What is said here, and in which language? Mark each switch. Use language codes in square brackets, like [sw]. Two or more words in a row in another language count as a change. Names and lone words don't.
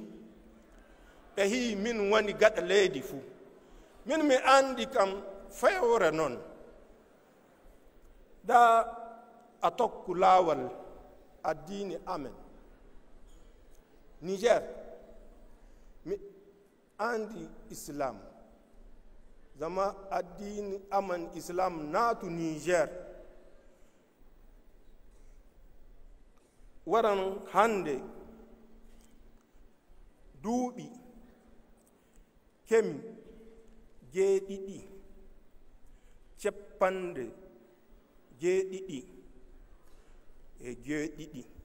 [ff] Ɓe hi min woni gaɗa leydi fu. Min mi andi kam fewre non. Da a tokku laawol addini amen. Niger mi andi islam, zama addini aman islam naatu Niger. Waran hande duuɓi kemi jeeɗiɗi cepande jeeɗiɗi e jeeɗiɗi